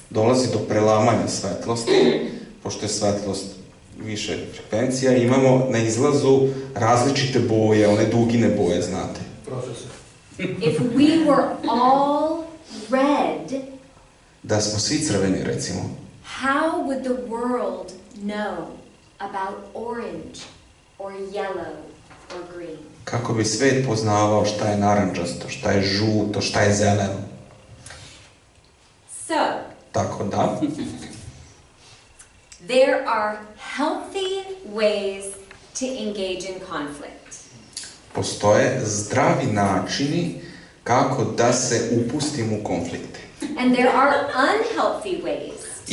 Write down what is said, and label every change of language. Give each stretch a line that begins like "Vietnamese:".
Serbian: dolazi do prelamanja svetlosti, pošto je svetlost više frekvencija, imamo na izlazu različite boje, one dugine boje, znate.
English: If we were all red,
Serbian: Da smo svi crveni, recimo,
English: how would the world know about orange or yellow or green?
Serbian: kako bi svet poznavao šta je narandžasto, šta je žuto, šta je zeleno.
English: So,
Serbian: Tako da,
English: there are healthy ways to engage in conflict.
Serbian: postoje zdravi načini kako da se upustimo u konflikte.
English: And there are unhealthy ways to